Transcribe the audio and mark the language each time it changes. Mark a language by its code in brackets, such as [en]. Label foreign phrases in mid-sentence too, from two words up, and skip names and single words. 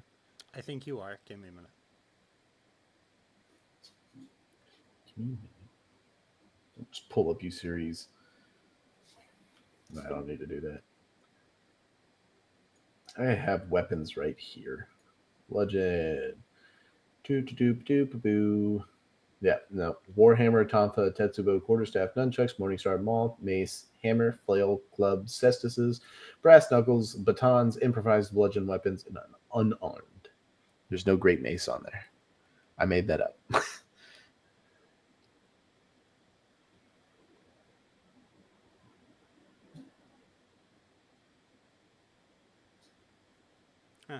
[en] I think you are. Give me a minute. Just pull up you series. No, I don't need to do that. I have weapons right here. Legend. Doo doo doo doo boo. Yeah, no. Warhammer, Tonfa, Tetsubo, Quarterstaff, Nunchucks, Morningstar, Maul, Mace, Hammer, Flail, Club, Cestices, Brass Knuckles, Batons, Improvised Bludgeon Weapons, and Unarmed. There's no Great Mace on there. I made that up. Huh.